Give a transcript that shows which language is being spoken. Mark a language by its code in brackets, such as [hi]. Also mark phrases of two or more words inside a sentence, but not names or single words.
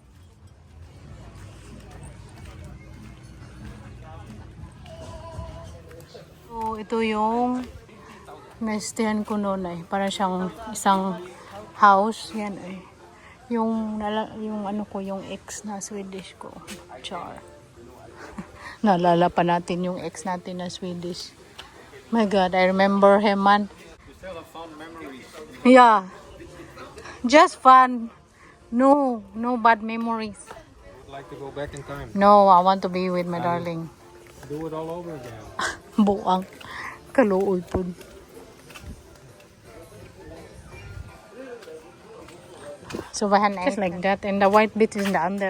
[tl] So, ito yung na-stayan ko noon ay para siyang isang house yan ay. Yung ano ko, yung ex na Swedish ko. Char. Naalala pa natin yung ex natin na Swedish. [en] My God, I remember him, man. you still have fond memories. Yeah. Just fun. No bad memories. Would like to go back in time. No, I want to be with my darling. Do it all over again. [ceb] Buang. Kaluoy po. So, bahan [en] just like that. And the white bit is in the under.